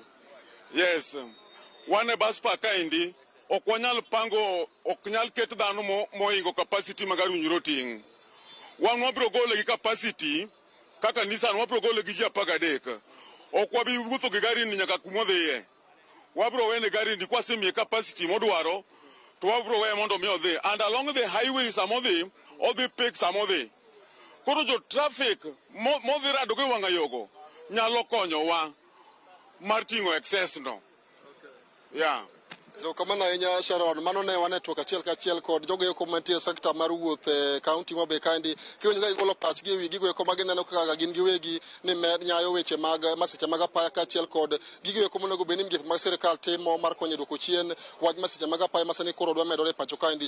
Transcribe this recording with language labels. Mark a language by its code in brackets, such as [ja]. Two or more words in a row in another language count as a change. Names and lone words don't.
[luo] Yes, wan e bus park kaendi ok nyal ket dhano moingo capacity ma gari winjiro ting'. Wan wabiro gole gi capacity kaka Nissan wabiro gole gi ji 13. Ok wabi wuotho gi gari ni nyaka kumodhiye. Wabiro wene gari ni kwasemiye capacity modwaro to wabiro weye mondo mi odhi. [en] And along the highway [luo] samodhi, odhi [en] pick samodhi. [luo] Koro jo traffic modhi rado gi wang'a yogo nyalo konyowa mar ting'o excess no. Kamano ahinya Sharon, mano ne wan e twak achiel kachiel kod jogo eko mantie sekta mar wuoth e kaunti mobe kandi kiwenyo ka gigolo pachgi ewi gigo eko magineno kaka gin giwegi ni nyayo weche mag masiche mag apaya kachiel kod gigo eko monego bed ni migepe mag sirikal timo mar konyo duoko chien wach masiche mag apaya masani koro dwa medore e pacho kaendi.